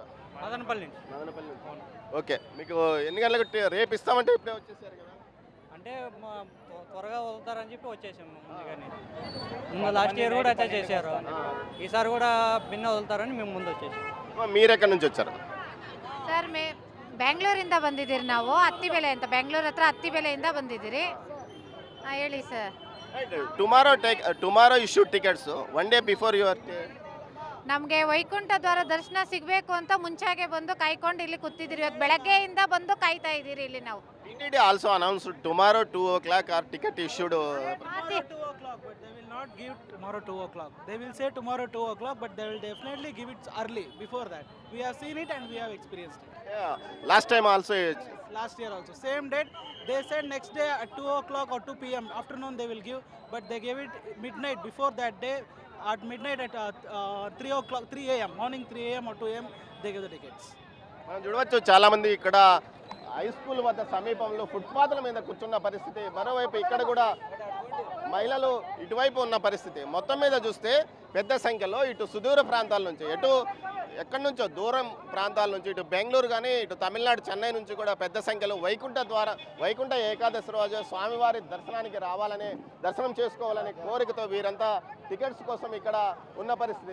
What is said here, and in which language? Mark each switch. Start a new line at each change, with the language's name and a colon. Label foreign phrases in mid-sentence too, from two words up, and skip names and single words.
Telugu: మదనపల్లి. ఓకే, మీకు ఎన్ని గంటలకు రేపు ఇస్తామంటే ఇప్పుడే వచ్చేసారు కదా? అంటే త్వరగా వదులుతారని చెప్పి వచ్చేసాము ముందుగానే. ముందు
English: last year
Telugu: కూడా అయితే చేశారు, ఈసారి కూడా భిన్న వదులుతారని మేము ముందు వచ్చేసాము. మీరు ఎక్కడి నుంచి వచ్చారు?
Kannada: ಸರ್ ಬೆಂಗಳೂರಿಂದ ಬಂದಿದ್ದೀರಿ. ನಾವು ಹತ್ತಿಬೆಲೆಯಿಂದ ಬೆಂಗಳೂರು ಹತ್ರ ಹತ್ತಿಬೆಲೆಯಿಂದ ಬಂದಿದ್ದೀರಿ. ಹೇಳಿ ಸರ್.
English: tomorrow issue tickets one day before your.
Kannada: ನಮಗೆ ವೈಕುಂಠ ದ್ವಾರ ದರ್ಶನ ಸಿಗಬೇಕು ಅಂತ ಮುಂಚಾಗೆ ಬಂದು ಕಾಯ್ಕೊಂಡು ಇಲ್ಲಿ ಕೂತಿದ್ದೀರಿ. ಇವತ್ತು ಬೆಳಗ್ಗೆಯಿಂದ ಬಂದು ಕಾಯ್ತಾ ಇದ್ದೀರಿ ಇಲ್ಲಿ ನಾವು.
English: TTD also announced tomorrow 2 o'clock our ticket issued. 2 o'clock, but they will not give tomorrow 2 o'clock. They will say tomorrow 2 o'clock, but they will definitely give it early before that. We have seen it and we have experienced it. Yeah, last time also. Last year also same date. They said next day at 2 o'clock or 2 p.m. afternoon they will give, but they gave it midnight before that day. At midnight at 3 o'clock, 3 a.m. morning 3 a.m. or 2 a.m. they give the tickets.
Telugu: మనం చూడవచ్చు చాలా మంది ఇక్కడ
English: high school
Telugu: వద్ద సమీపంలో ఫుట్పాత్ల మీద కూర్చున్న పరిస్థితి. మరోవైపు ఇక్కడ కూడా మహిళలు ఇటువైపు ఉన్న పరిస్థితి. మొత్తం మీద చూస్తే పెద్ద సంఖ్యలో ఇటు సుదూర ప్రాంతాల నుంచి, ఎక్కడి నుంచో దూరం ప్రాంతాల నుంచి, ఇటు బెంగళూరు కానీ ఇటు తమిళనాడు చెన్నై నుంచి కూడా పెద్ద సంఖ్యలో వైకుంఠ ఏకాదశి రోజు స్వామివారి దర్శనానికి రావాలని, దర్శనం చేసుకోవాలనే కోరికతో వీరంతా టికెట్స్ కోసం ఇక్కడ ఉన్న పరిస్థితి.